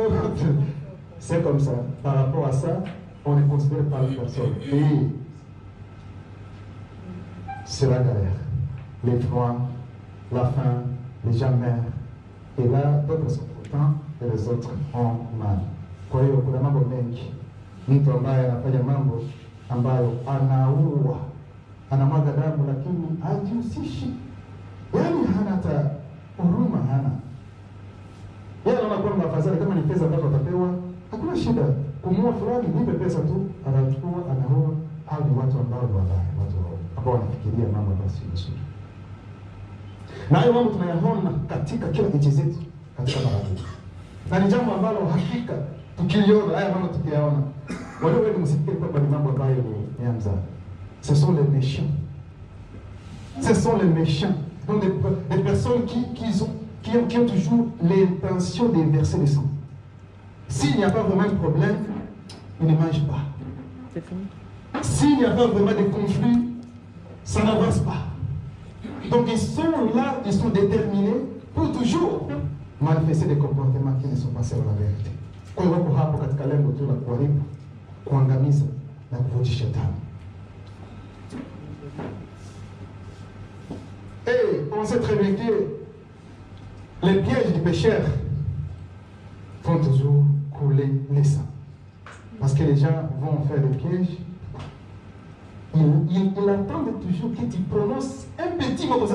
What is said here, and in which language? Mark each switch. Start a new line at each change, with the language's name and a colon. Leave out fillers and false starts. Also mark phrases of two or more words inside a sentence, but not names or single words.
French: C'est comme ça. Par rapport à ça, on est considéré par la personne. Et c'est la galère. Les froids, la faim, les gens meurent. Et là, d'autres sont contents et les autres ont mal.
Swahili: Kwa hiyo kuna mambo mengi. Mtu ambaye anafanya mambo ambayo anaua, anamwaga damu, lakini hajihusishi. Yaani hana hata huruma, hana. Yeye anaona kwamba afadhali kama ni pesa ambazo atapewa, hakuna shida. Kumua fulani, nipe pesa tu, anachukua, anaua. Hao ni watu ambao ni wabaya, watu ambao wanafikiria mambo ambayo si mazuri. Na hayo mambo tunayaona katika kila nchi zetu, katika barabara. Na ni jambo ambalo hakika tukiliona, haya mambo tukiyaona, walio wengi msifikiri kwamba ni mambo ambayo ni ya mzaha.
French: Ce sont les méchants. Ce sont les méchants. Donc des personnes qui ont toujours l'intention de verser le sang. S'il n'y a pas vraiment de problème, ils ne mangent pas. C'est fini. S'il n'y a pas vraiment de conflit, ça n'avance pas. Donc ils sont là, ils sont déterminés pour toujours manifester des comportements qui ne sont pas selon la vérité.
Swahili: Kwa hiyo wako hapo katika lengo tu la kuharibu, kuangamiza na kuvunjisha shetani.
French: Et on sait très bien que les pièges du pécheur font toujours couler les sangs. Parce que les gens vont faire des pièges. Ils attendent toujours que tu prononces un petit mot comme ça.